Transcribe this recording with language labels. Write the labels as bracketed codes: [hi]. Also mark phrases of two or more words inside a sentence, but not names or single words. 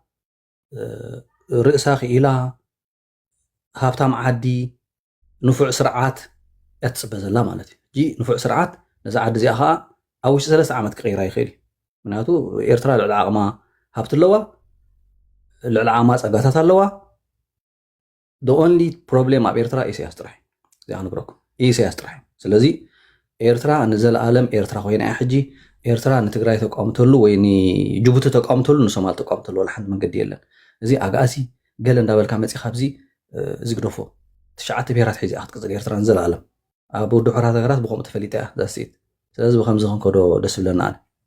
[ti] ርእሳ ክኢላ ሃብታም ዓዲ ንፉዕ ስርዓት እያ ትፅበ ዘላ ማለት እዩ ንፉዕ ስርዓት ነዛ ዓዲ እዚኣ ከዓ ኣብ ውሽጢ 3 ዓመት ክቀይራ ይኽእል እዩ ምክንያቱ ኤርትራ ልዕሊ ዓቕማ ሃብቲ ኣለዋ ልዕሊ ዓቕማ ፀጋታት ኣለዋ [en] the only problem [ti] ኣብ ኤርትራ ኢሳያስ ጥራሕ እዚኣ ንብረኩም ኢሳያስ ጥራሕ ስለዚ ኤርትራ ንዘለኣለም ኤርትራ ኮይና እያ ሕጂ ኤርትራ ንትግራይ ተቃውምተሉ ወይ ንጅቡቲ ተቃውምተሉ ንሶማል ተቃውምተሉ ወላ ሓንቲ መንገዲ የለን እዚ ኣጋእሲ ገለ እንዳበልካ መፂኻ ብዚ ዝግደፎ 9 ብሄራት ሒዚ ክትቅፅል ኤርትራ ንዘለኣለም ኣብ ድሑራት ሃገራት ብከምኡ ተፈሊጣ እያ ዛስኢት ስለዚ ብከምዚ ክንከዶ ደስ ብለና ኣነ